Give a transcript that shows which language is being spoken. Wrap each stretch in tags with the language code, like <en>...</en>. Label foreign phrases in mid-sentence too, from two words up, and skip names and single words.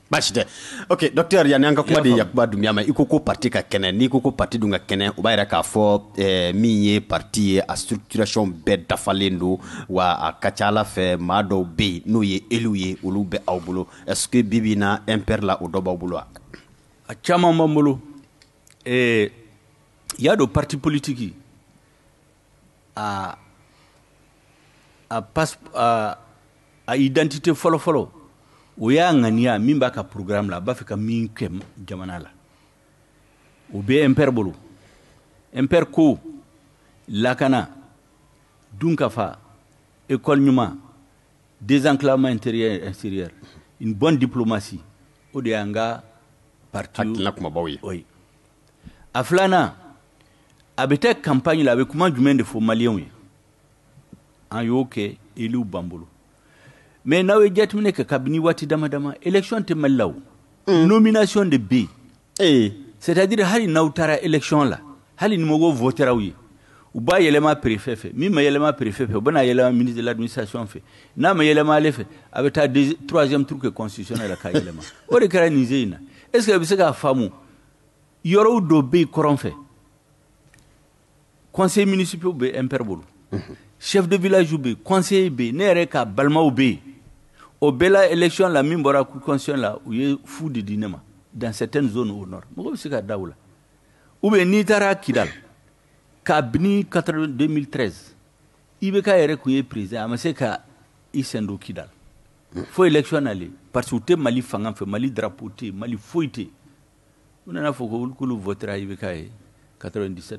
<bm>baasi tɛ ok docteur yani an ka kuma de Yakuba Dunbiya ma i ko ko parti ka kɛnɛ n'i ko ko parti dun ka kɛnɛ o b'a yira k'a fɔ min ye parti ye a structuration bɛɛ dafalen don wa a ka ca Ala fɛ maa dɔw bɛ yen n'o ye élu ye olu bɛ aw bolo</bm> <fr>est-ce que</fr> <bm>bibi na MPR la o dɔ b'aw bolo wa a caman b'an bolo y'a dɔn</bm> <fr>parti politique</fr> <bm>a identité fɔlɔ-fɔlɔ o y'a ŋaniya min b'a ka programme la a b'a fɛ ka min kɛ jamana la o bɛ MPR bolo MPR ko lakana dunkafa école ɲuman</bm> <fr>désenclavement intérieur et extérieur une bonne diplomatie</fr> <bm>o de y'an ka parti hakilina kumabaw ye oui a filanan a bɛ taa campagne la a bɛ kuma jumɛn de fɔ maliyɛnw ye an y'o kɛ élu b'an bolo mais n'aw ye jateminɛ kɛ kabini waati dama-dama élection tɛ Mali la o nomination de bɛ yen c'est-à-dire hali n'aw taara élection la hali ni mɔgɔw votera aw ye u b'a yɛlɛma préfet fɛ min ma yɛlɛma préfet fɛ u bɛna yɛlɛma</bm> <fr>ministre de l'administration</fr> <bm>fɛ n'a ma yɛlɛma ale fɛ a bɛ taa</bm> <fr>troisième tour</fr> <bm>kɛ constitutionnel la k'a yɛlɛma o de kɛra Niger in na</bm> <fr>est-ce que</fr> <bm>a bɛ se k'a faamu yɔrɔw dɔ bɛ yen kɔrɔn fɛ</bm> <fr>conseil municipal</fr> <bm>bɛ MPR bolo</bm> <fr>chef de village</fr> <bm>bɛ yen conseiller bɛ yen ne yɛrɛ ka balimaw bɛ yen o bɛɛ la élection la min bɔra</bm> <fr>cour constitutionnelle</fr> <bm>la u ye fu de di ne ma</bm> <fr>dans certaines zones au nord</fr> <bm>mɔgɔ bɛ se ka da o la</bm> <fr>ou bien</fr> <bm>n'i taara Kidal kabini 2013 i bɛ k'a yɛrɛ kun ye président a ma se ka i sen don Kidal fo élection nalen</bm> <fr>parce que</fr> <bm>u tɛ Mali fanga fɛ Mali drapeau tɛ yen Mali foyi tɛ yen u nana fɔ ko k'olu votera i bɛ k'a ye 97%.</bm>